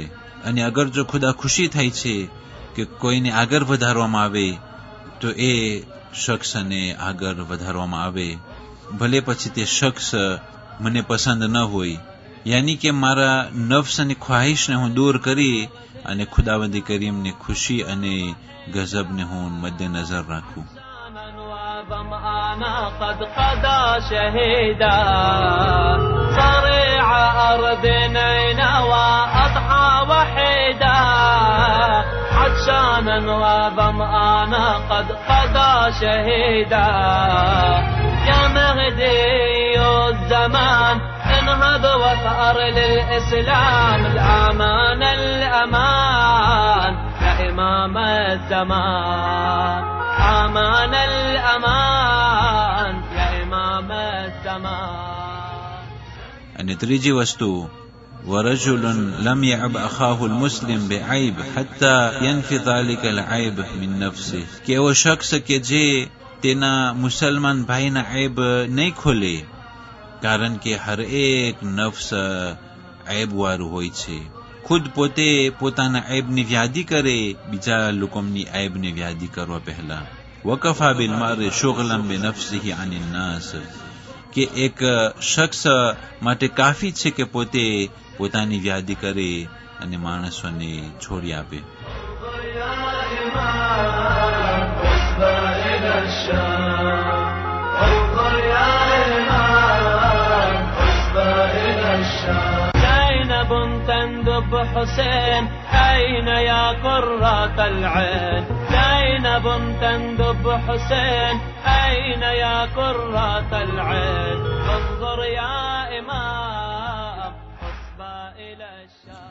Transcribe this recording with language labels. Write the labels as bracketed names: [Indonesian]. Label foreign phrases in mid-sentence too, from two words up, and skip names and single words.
[Gujarati] અને અગર જો ખુદા ખુશી થાય છે કે કોઈને આગળ વધારવામાં આવે તો એ શખ્સને આગળ વધારવામાં આવે, ભલે પછી તે શખ્સ મને પસંદ ન હોય. યાની કે મારા નફ્સ અને ખ્વાહિશને હું દૂર કરી અને ખુદાવંદ કરીમની ખુશી અને ગઝબને હું મદ્દેનજર રાખું. [Arabic] قد قضى شهيدا صريع أرض نينوى أضحى وحيدا عطشانا وظمآنا قد قضى شهيدا يا مهدي الزمان انهض وثأر للإسلام الأمان الأمان يا إمام الزمان أمان الأمان يا إمام الزمان. [Gujarati] અને ત્રીજી વસ્તુ, [Arabic] ورجل لم يعب أخاه المسلم بعيب حتى ينفي ذلك العيب من نفسه. [Gujarati] કે એવો શખ્સ કે જે તેના મુસલમાન ભાઈના عيب નહીં ખોલે, કારણ કે હર એક નફ્સ عيب વાળું હોય છે, ખુદ પોતે પોતાના ઐબની વ્યાધિ કરે, બીજા લોકોની ઐબની વ્યાધિ કરવા પહેલા. [Arabic] وكفى بالمرء شغلا بنفسه عن الناس, [Gujarati] કે એક શખ્સ માટે કાફી છે કે પોતે પોતાની વ્યાધિ કરે અને માણસોને છોડી આપે. [Arabic] زينب تندب حسين أين يا قرة العين، زينب تندب حسين أين يا قرة العين، انظر يا إمام حسبا إلى الشام.